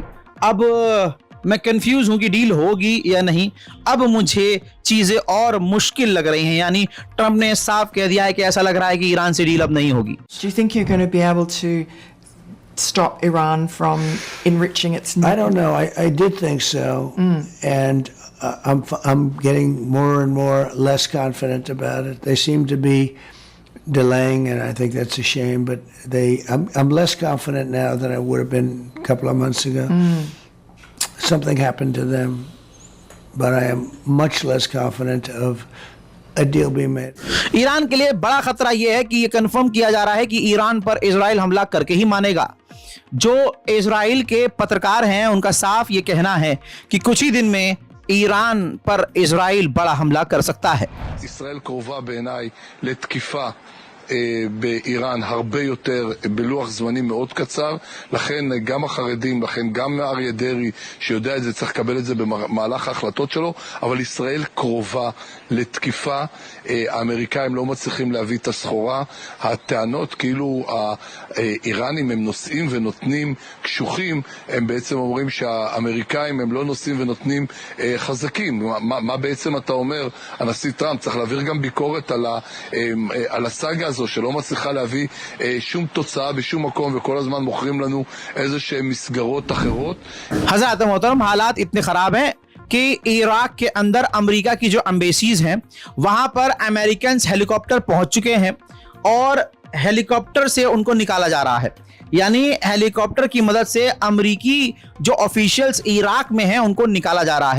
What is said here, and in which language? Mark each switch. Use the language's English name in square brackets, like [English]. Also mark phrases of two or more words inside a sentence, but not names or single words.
[Hindi] अब मैं कंफ्यूज हूं कि डील होगी या नहीं। अब मुझे चीजें और मुश्किल लग रही हैं। यानी ट्रंप ने साफ कह दिया है कि ऐसा लग रहा है कि ईरान से डील अब नहीं होगी। [English] Do you think you're going to be able to stop Iran from enriching its nuclear? I don't know. I did think so, and I'm getting more and more less confident about it. They seem to be delaying, and I think that's a shame. But I'm less confident now than I would have been a couple of months ago. Something happened to them, but I am much less confident of a deal being made. [Hindi] ईरान के लिए बड़ा खतरा यह है कि यह कंफर्म किया जा रहा है कि ईरान पर इजराइल हमला करके ही मानेगा। जो इजराइल के पत्रकार हैं उनका साफ ये कहना है कि कुछ ही दिन में ईरान पर इजराइल बड़ा हमला कर सकता है। [Hebrew] ישראל קרובה בעיניי לתקיפה באיראן הרבה יותר בלוח זמנים מאוד קצר, לכן גם החרדים, לכן גם אריה דרעי שיודע את זה צריך לקבל את זה במהלך ההחלטות שלו, אבל ישראל קרובה לתקיפה. האמריקאים לא מצליחים להביא את הסחורה. הטענות כאילו האיראנים הם נושאים ונותנים קשוחים, הם בעצם אומרים שהאמריקאים הם לא נושאים ונותנים חזקים. מה בעצם אתה אומר? הנשיא טראמפ צריך להעביר גם ביקורת על הסאגה הזו שלא מצליחה להביא שום תוצאה בשום מקום, וכל הזמן מוכרים לנו איזה שהן מסגרות אחרות. [Hindi] हज़रत मोहतरम, हालात इतने खराब हैं कि इराक के अंदर अमेरिका की जो एम्बेसीज हैं वहां पर [English] American helicopter [Hindi] पहुंच चुके हैं और हेलीकॉप्टर से उनको निकाला जा रहा है। यानी हेलीकॉप्टर की मदद से अमेरिकी जो ऑफिशियल्स इराक में हैं उनको निकाला जा रहा है।